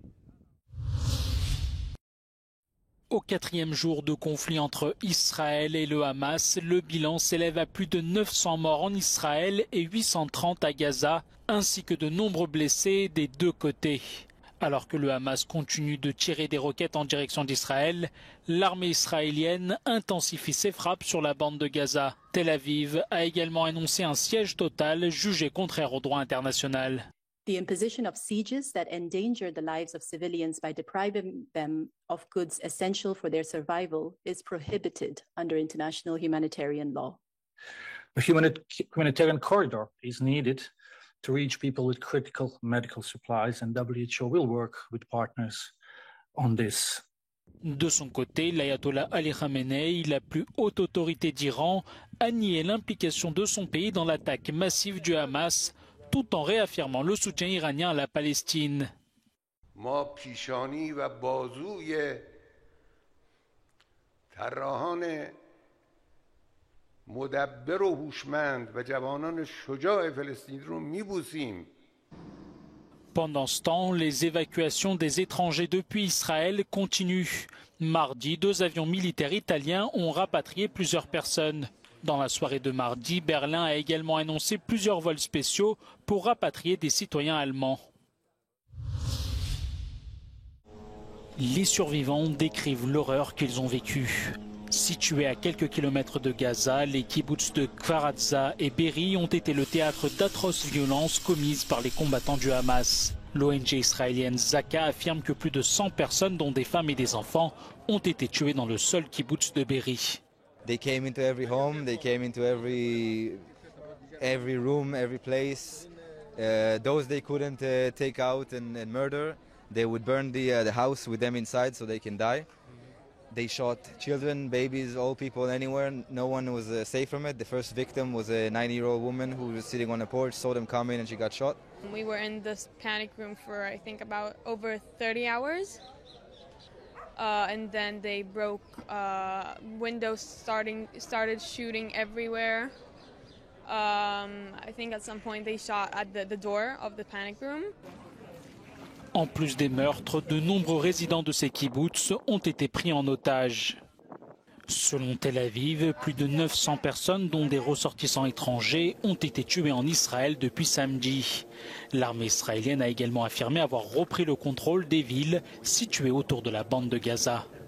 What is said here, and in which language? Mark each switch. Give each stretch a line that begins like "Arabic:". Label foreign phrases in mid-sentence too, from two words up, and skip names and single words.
French: Au 4e jour de conflit entre Israël et le Hamas, le bilan s'élève à plus de 900 morts en Israël et 830 à Gaza, ainsi que de nombreux blessés des deux côtés. Alors que le Hamas continue de tirer des roquettes en direction d'Israël, l'armée israélienne intensifie ses frappes sur la bande de Gaza. Tel Aviv a également annoncé un siège total jugé contraire au droit international.
English: The imposition of sieges that endanger the lives of civilians by depriving them of goods essential for their survival is prohibited under international humanitarian law. A humanitarian corridor is needed to reach people with critical medical supplies, and WHO will work with partners on this.
French: De son côté, l'ayatollah Ali Khamenei, la plus haute autorité d'Iran, a nié l'implication de son pays dans l'attaque massive du Hamas, tout en réaffirmant le soutien iranien à la Palestine.
Persian: مدبر و هوشمند و جوانان شجاع فلسطینی رو میبوسیم.
French: Pendant ce temps, les évacuations des étrangers depuis Israël continuent. Mardi, 2 avions militaires italiens ont rapatrié plusieurs personnes. Dans la soirée de mardi, Berlin a également annoncé plusieurs vols spéciaux pour rapatrier des citoyens allemands. Les survivants décrivent l'horreur qu'ils ont vécue. Situés à quelques kilomètres de Gaza, les kibboutz de Kfar Aza et Be'eri ont été le théâtre d'atroces violences commises par les combattants du Hamas. L'ONG israélienne Zaka affirme que plus de 100 personnes, dont des femmes et des enfants, ont été tuées dans le seul kibboutz de Be'eri.
English: They came into every home, they came into every room, every place. Those they couldn't take out and murder, they would burn the house with them inside so they can die. They shot children, babies, old people, anywhere. No one was safe from it. The first victim was a 90-year-old woman who was sitting on a porch, saw them coming, and she got shot. We were in this panic room for, I think, about over 30 hours. And then they broke windows, started shooting everywhere. I think at some point they shot at the door of the panic room.
French: En plus des meurtres, de nombreux résidents de ces kibboutz ont été pris en otage. Selon Tel Aviv, plus de 900 personnes, dont des ressortissants étrangers, ont été tuées en Israël depuis samedi. L'armée israélienne a également affirmé avoir repris le contrôle des villes situées autour de la bande de Gaza.